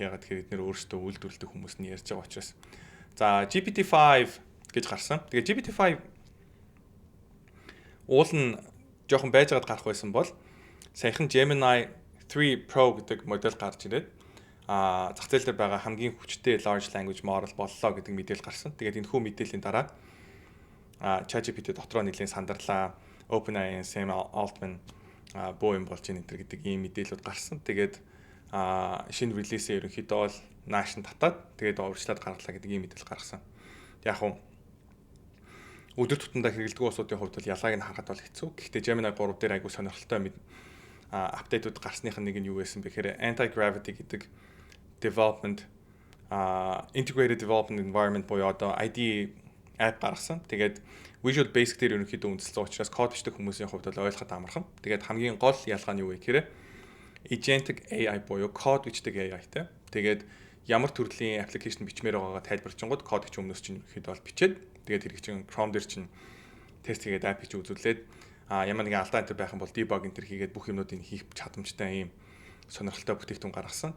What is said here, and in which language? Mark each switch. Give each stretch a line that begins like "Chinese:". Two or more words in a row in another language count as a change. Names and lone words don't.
Mongolian: Ягаад гэхээр эдгээр өөрсдөө үйлдвэрлэдэг хүмүүс нь ярьж байгаа учраас. За GPT-5 гэж гарсан. Тэгээд GPT-5 уул нь жоохон байжгаад гарах байсан бол саяхан Gemini 3 Pro гэдэг модель гарч ирээд зах зээл дээр байгаа хамгийн хүчтэй
English: large language model
Mongolian: боллоо гэдэг мэдээлэл гарсан. Тэгээд энэхүү мэдээллийн дараа ChatGPT дотроо нэлийн сандарлаа. OpenAI Sam Altman боо юм болж ийн гэдэг ийм мэдээлэлүүд гарсан. Тэгээд шинэ релизээ ерөнхийдөө бол нааш нь татаад тэгээд урьдчилаад гаргалаа гэдэг ийм мэдээлэл гаргасан. Яг нь өдөр тутамдаа хэрэглэдэг улсуудын хувьд бол ялгааг нь харахад бол хэцүү. Гэхдээ Gemini 3 дээр айгүй сонирхолтой апдейтууд гарсных нь нэг нь юу байсан бэ гэхээр anti-gravity гэдэг
English: development integrated development environment
Mongolian: буюу одоо
English: ID app
Mongolian: гаргасан. Тэгээд Visual Basic дээр ерөнхийдөө үндэслэн учраас код бичдэг хүмүүсийн хувьд бол ойлгоход амархан. Тэгээд хамгийн гол ялгаа нь юу вэ гэхээр
English: agentic AI
Mongolian: буюу код бичдэг AI-тай. Тэгээд ямар төрлийн аппликейшн бичмээр байгаагаа тайлбарчингууд код гэж өмнөөс чинь ерөнхийдөө бол бичээд тэгээд хэрэг чинь Chrome дээр чинь тест хийгээд app хийж үзүүлээд ямар нэгэн алдаа энэ байх юм бол debug энэ төр хийгээд бүх юмнуудыг хийх чадамжтай ийм сонирхолтой бүтээгдэхүүн гаргасан.